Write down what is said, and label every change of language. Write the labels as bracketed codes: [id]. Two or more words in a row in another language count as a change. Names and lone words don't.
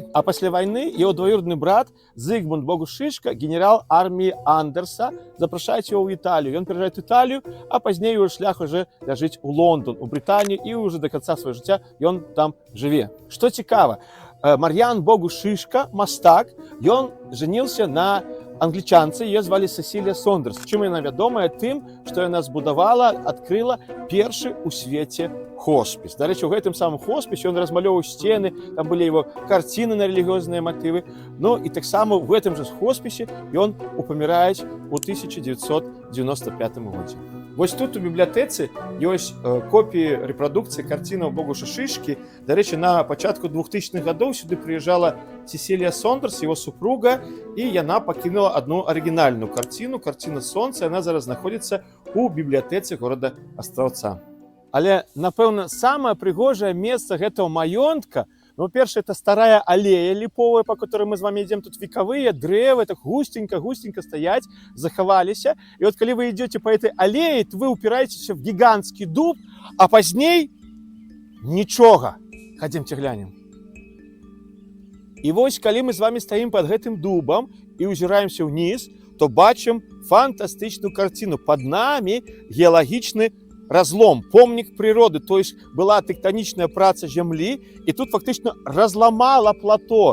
[be] А пасля вайны яго двоюродны брат Зигмунд Богуш Шышка, генерал арміі Андерса, запрашаюць яго ў Італію. Ён пераязджае ў Італію, а пазней его шлях уже ляжыць у Лондон, у Брытанію, і [ru] уже до конца [be] свайго жыцця ён там жыве. Што цікава, Мар'ян Богуш Шышка, мастак, ён жаніўся на англічанцы, [ru] ее звали Сесілія Сондерс. [be] Чым яна вядомая? Тым, што яна збудавала, адкрыла першы у свеце хоспіс. Дарэчы, у гэтым самым хоспісе ён размалёўваў сцены, там былі его карціны на рэлігіёзныя матывы. Ну і таксама ў гэтым жа хоспісе ён памірае у 1995 годзе. Вось тут у бібліятэцы ёсць копіі рэпрадукцыі карцінаў Богуша Шышкі. Дарэчы, на пачатку 2000-х гадоў сюды прыязджала Сесілія Сондерс, [ru] его супруга, [be] і яна пакінула одну арыгінальную карціну, карціна Сонца, яна зараз знаходзіцца у бібліятэцы горада Астраўца. Але, напэўна, самае прыгожае месца гэтага маёнтка, ну, першае, это старая алея ліповая, [ru] по которой [be] мы з вами ідзем, тут векавыя дрэвы, так густенька стаять, захаваліся. [ru] І вот калі вы идете по этой аллее, то вы упираетесь в гигантский дуб, [be] а пазней нічога. Хадземте глянем. І вось, калі мы з вами стаім под гэтым дубам і ўзіраемся ўніз, то бачым фантастычную карціну. Пад намі геалагічны разлом, помнік прыроды, [ru] то есть [be] была тэктанічная праца зямлі, і тут фактычна разламала плато.